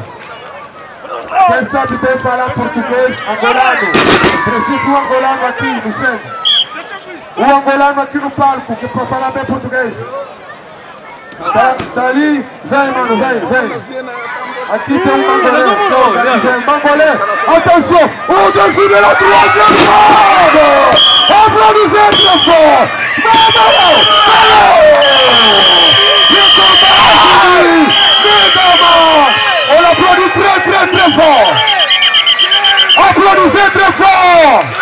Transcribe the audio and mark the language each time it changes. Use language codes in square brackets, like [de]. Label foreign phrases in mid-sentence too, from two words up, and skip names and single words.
[pt] Quem sabe bem falar português, angolano. Preciso um angolano aqui no centro. Um angolano aqui no palco, que para falar bem português. Dali, vem mano, vem. Aqui tem um mangolé. Mangolé. [fr] Attention, au-dessus de la troisième round. Applaudissez très fort. On l'applaudit très fort. Applaudissez très fort.